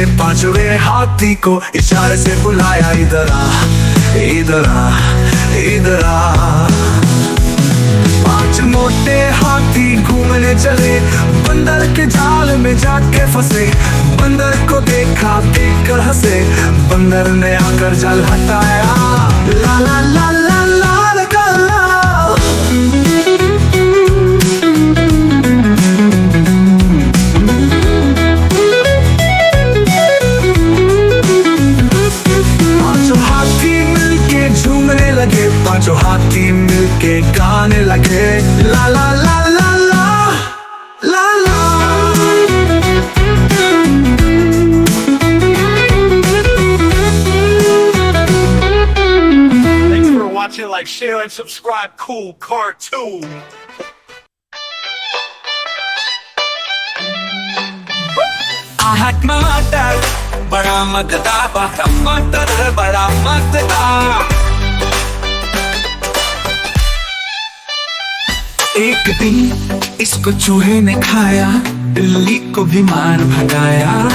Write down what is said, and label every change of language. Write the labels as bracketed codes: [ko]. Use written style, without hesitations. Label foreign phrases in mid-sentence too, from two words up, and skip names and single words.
[hi] पांचवे हाथी को इशारे से बुलाया, इधर आ इधर आ इधर आ। पांच मोटे हाथी घूमने चले, बंदर के जाल में जाके फंसे, बंदर को देखा देख कर हंसे। बंदर ने आकर जाल हटाया, ला ला ला ला ला। पांचों हाथी मिलके गाने लगे, ला ला ला ला ला ला ला। [en] Thanks for watching. Like, share, and subscribe. Cool cartoon. [hi] आहा टमाटर बड़ा मजेदार, टमाटर बड़ा मजेदार। एक दिन इसको चूहे ने खाया, बिल्ली को बीमार भगाया।